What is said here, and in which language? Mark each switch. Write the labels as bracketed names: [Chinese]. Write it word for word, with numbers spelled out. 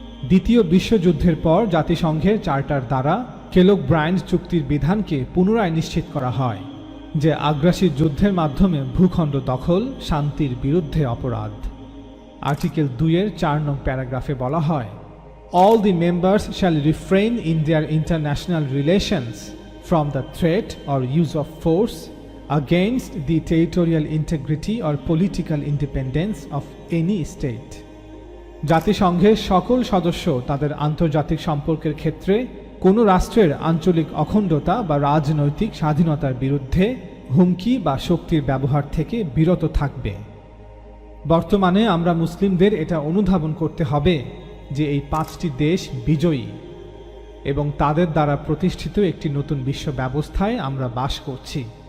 [Bangla] দ্বিতীয় বিশ্বযুদ্ধের পর জাতিসংঘের চার্টার দ্বারা কেলগ ব্রায়ান্ট চুক্তির বিধানকে পুনরায় নিশ্চিত করা হয় যে আগ্রাসী যুদ্ধের মাধ্যমে ভূখণ্ড দখল শান্তির বিরুদ্ধে অপরাধ। আর্টিকেল দুইয়ের চার নং প্যারাগ্রাফে বলা হয়, [English] All the members shall refrain in their international relations from the threat or use of force against the territorial integrity or political independence of any state. [Bangla] জাতিসংঘের সকল সদস্য তাদের আন্তর্জাতিক সম্পর্কের ক্ষেত্রে কোনো রাষ্ট্রের আঞ্চলিক অখণ্ডতা বা রাজনৈতিক স্বাধীনতার বিরুদ্ধে হুমকি বা শক্তির ব্যবহার থেকে বিরত থাকবে। বর্তমানে আমরা মুসলিমদের এটা অনুধাবন করতে হবে যে এই পাঁচটি দেশ বিজয়ী এবং তাদের দ্বারা প্রতিষ্ঠিত একটি নতুন বিশ্ব ব্যবস্থায় আমরা বাস করছি।